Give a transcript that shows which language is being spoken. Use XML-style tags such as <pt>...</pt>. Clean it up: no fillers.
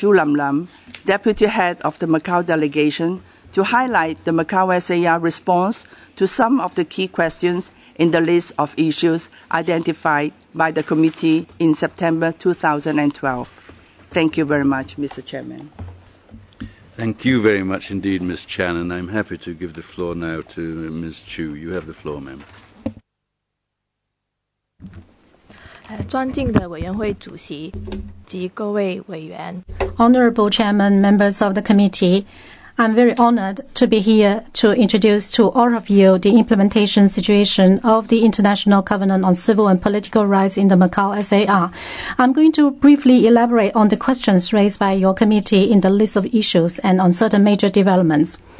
<en>Chu Lam Lam, Deputy Head of the Macau Delegation, to highlight the Macau SAR response to some of the key questions in the list of issues identified by the committee in September 2012. Thank you very much, Mr. Chairman. Thank you very much indeed, Ms. Chan, and I'm happy to give the floor now to Ms. Chu. You have the floor, ma'am.</en> <zh>尊敬的委员会主席及各位委员</zh> <en>Honorable Chairman, members of the committee, I'm very honored to be here to introduce to all of you the implementation situation of the International Covenant on Civil and Political Rights in the Macau SAR. I'm going to briefly elaborate on the questions raised by your committee in the list of issues and on certain major developments.</en>